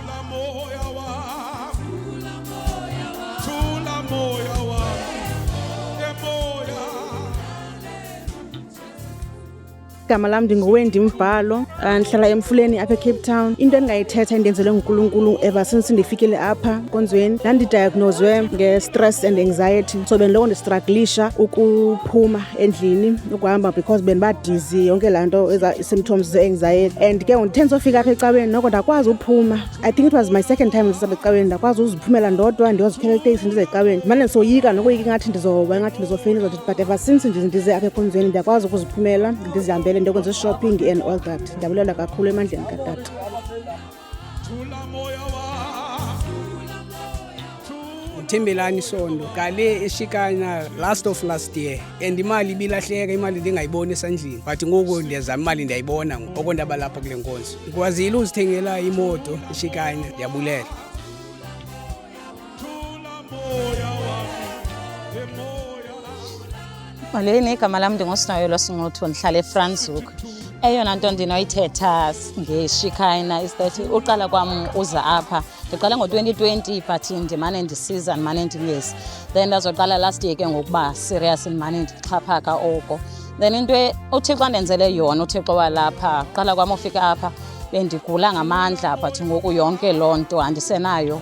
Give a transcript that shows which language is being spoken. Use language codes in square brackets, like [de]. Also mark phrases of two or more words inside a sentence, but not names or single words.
[xh] Igama lam ndinguWendy Mbhalo, ndihlala eMfuleni apha eCape Town. Into endingayithetha endenzelwe nguNkulunkulu [en] ever since [xh] ndifikile apha enkonzweni, ndandidiagnoswe nge- [en] stress and anxiety. [xh] So bendiloko ndistruglisha ukuphuma endlini, ukuhamba because bendibadizi yonke laa nto symptoms ze-anxiety. And ke ndithe ndizofika apha ecaweni noko ndakwazi uphuma. [en] I think it was my second time [xh] ndisapha ecaweni, ndakwazi uziphumela ndodwa ndiyozikhela iteksi ndize ecaweni. Ndimane ndisoyika nokoyika ingathi ndizofeyina, but [en] ever since [xh] ndize apha enkonzweni ndiyakwazi ukuziphumela ndizihambele ndokwenza [en] shopping and all that. [xh] Ndiyabulela kakhulu emandleni katata. Thembelani Sondo kale eShikana [en] last year, [xh] and imali ibilahleka, imali ndingayiboni esandleni, but ngoku ndiyazama imali ndiyayibona ngoko ndaba lapha kule nkonzo. Ndikwazile uzithengela imoto eShikana. Ndiyabulela. Malini igama lam ndinguSinoyolo Singquthu, ndihlala eFranschhoek. Eyona nto ndinoyithetha ngeShikana [en] is that [xh] uqala kwam uza apha ndiqala ngo-2020 but ndimane ndisiza ndimane ndingezi. Then ndazoqala [en] last year [xh] ke ngokuba serious ndimane ndixhaphaka oko. Then into uThixo andenzele yona, uThixo walapha qala kwam ufika apha bendigula ngamandla but ngoku yonke loo nto andisenayo.